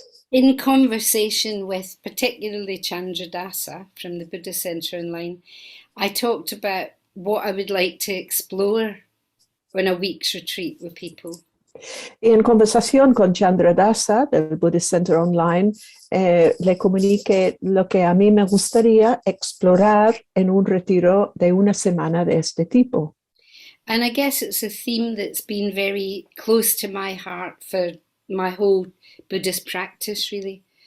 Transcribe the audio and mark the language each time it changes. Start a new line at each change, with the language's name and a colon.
English: In conversation with particularly Chandradasa from the Buddhist Center Online, I talked about what I would like to explore on a week's retreat with people.
Spanish: Y en conversación con Chandra Dasa del Buddhist Center Online, le comuniqué lo que a mí me gustaría explorar en un retiro de una semana de este tipo.
English: And I guess it's a theme that's been very close to my heart for my whole Buddhist practice, really.